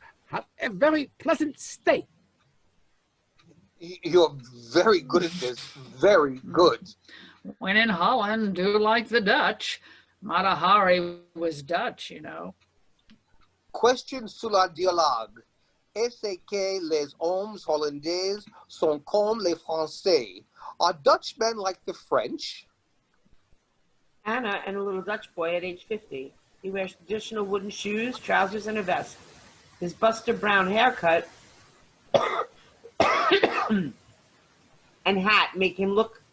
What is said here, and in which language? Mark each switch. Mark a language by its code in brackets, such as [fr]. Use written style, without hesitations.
[en] Have a very pleasant stay. You're very good at this. Very good. When in Holland, do like the Dutch. Mata Hari was Dutch, you know. [fr] Question sur la dialogue. Est-ce que les hommes hollandais sont comme les Français? [en] Are Dutchmen like the French? Anna and a little Dutch boy at age 50. He wears traditional wooden shoes, trousers, and a vest. His Buster Brown haircut and hat make him look